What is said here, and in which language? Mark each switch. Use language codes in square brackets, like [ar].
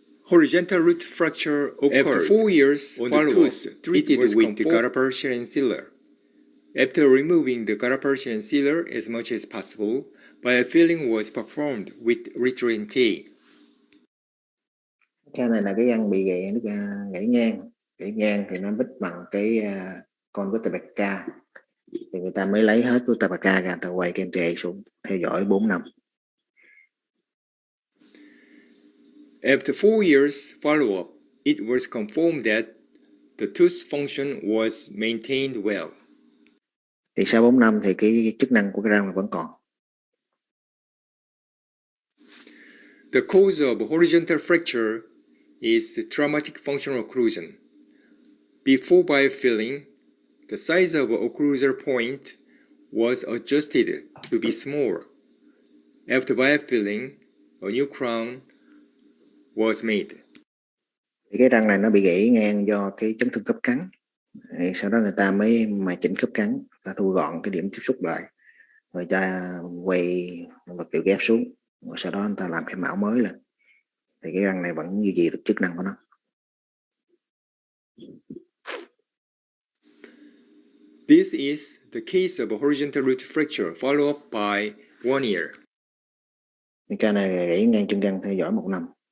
[en] Horizontal root fracture occurred after 4 years on the tooth treated with the gutta-persian sealer. After removing the gutta-persian sealer as much as possible, biofilling was performed with retro MTA. [vi] Cái này là cái răng bị gãy ngang thì nó bít bằng cái con gutta persian, thì người ta mới lấy hết gutta persian ra, người ta quay cái MTA xuống theo dõi 4 năm. [en] After 4 years follow-up, it was confirmed that the tooth function was maintained well. [vi] Thì sau 4 năm thì cái chức năng của cái răng vẫn còn. [en] The cause of horizontal fracture is the traumatic functional occlusion. Before biofilling, the size of the occlusal point was adjusted to be small. After biofilling, a new crown was made. [vi] Thì cái răng này nó bị gãy ngang do cái chấn thương khớp cắn. Thì sau đó người ta mới chỉnh khớp cắn, ta thu gọn cái điểm tiếp xúc lại, rồi ta quay vật liệu ghép xuống, rồi sau đó người ta làm cái mão mới lên. Thì cái răng này vẫn duy trì được chức năng của nó. [en] This is the case of a horizontal root fracture followed up by 1 year. [vi] Cái này gãy ngang chân răng theo dõi 1 năm.